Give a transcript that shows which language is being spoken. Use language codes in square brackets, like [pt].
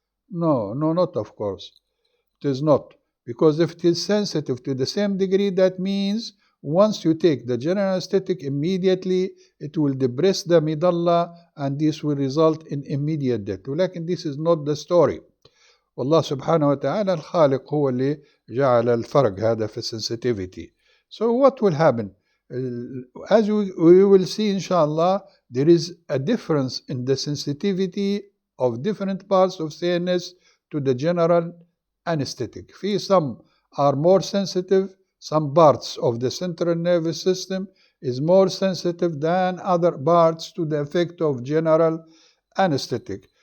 [en] No, not of course. It is not. Because if it is sensitive to the same degree, that means once you take the general anesthetic immediately, it will depress the medulla and this will result in immediate death. [ar] ولكن [en] this is not the story. [ar] والله سبحانه وتعالى الخالق هو اللي جعل الفرق هذا في sensitivity. [en] So what will happen? As we will see inshallah, there is a difference in the sensitivity of different parts of CNS to the general anesthetic. Some are more sensitive, some parts of the central nervous system is more sensitive than other parts to the effect of general anesthetic.